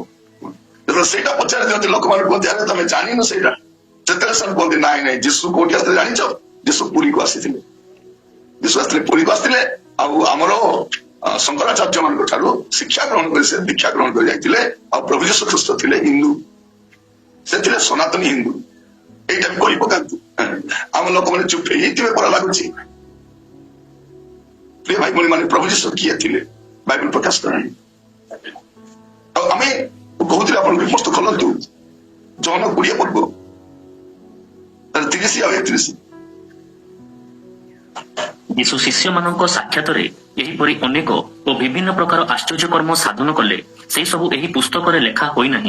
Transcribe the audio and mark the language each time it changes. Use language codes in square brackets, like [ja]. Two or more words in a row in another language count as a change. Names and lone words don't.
[or] ଯେତେବେଳେ ସେଇଟା ପଚାରି ଦିଅନ୍ତି ଲୋକମାନେ କୁହନ୍ତି, ଆରେ ତମେ ଜାଣିନ ସେଇଟା। ସେତେବେଳେ ସେମାନେ କୁହନ୍ତି, ନାଇଁ ନାଇଁ ଯୀଶୁ କୋଉଠି ଆସିଥିଲେ ଜାଣିଛ? ଯୀଶୁ ପୁରୀକୁ ଆସିଥିଲେ। ଯୀଶୁ ଆସିଥିଲେ, ପୁରୀକୁ ଆସିଥିଲେ। ଆଉ ଆମର ଶଙ୍କରାଚାର୍ଯ୍ୟ ମାନଙ୍କ ଠାରୁ ଶିକ୍ଷା ଗ୍ରହଣ କରି ସେ ଦୀକ୍ଷା ଗ୍ରହଣ କରି ଯାଇଥିଲେ। ଆଉ ପ୍ରଭୁ ଯୀଶୁ ଖ୍ରୀଷ୍ଟ ଥିଲେ ହିନ୍ଦୁ, ସେ ଥିଲେ ସନାତନୀ ହିନ୍ଦୁ। ଏଇଟା ଆମେ କହି ପକାନ୍ତୁ ଆମର ଲୋକମାନେ ଚୁପ ହେଇଥିବେ ପରା ଲାଗୁଛି। ପ୍ରିୟ ଭାଇ ଭଉଣୀ ମାନେ, ପ୍ରଭୁ ଯୀଶୁ କିଏ ଥିଲେ ବାଇବଲ ପ୍ରକାଶ କରେନି। ଆଉ ଆମେ କହୁଥିଲେ ଆପଣଙ୍କୁ ପୁସ୍ତକ ଖୋଲନ୍ତୁ, ଜହନ 20 ପର୍ବ 30 ଆଉ 31। ଯୀଶୁ ଶିଷ୍ୟମାନଙ୍କ ସାକ୍ଷାତରେ ଏହିପରି ଅନେକ ଓ ବିଭିନ୍ନ ପ୍ରକାର ଆଶ୍ଚର୍ଯ୍ୟକର୍ମ ସାଧନ କଲେ, ସେହି ସବୁ ଏହି ପୁସ୍ତକରେ ଲେଖା ହୋଇନାହିଁ।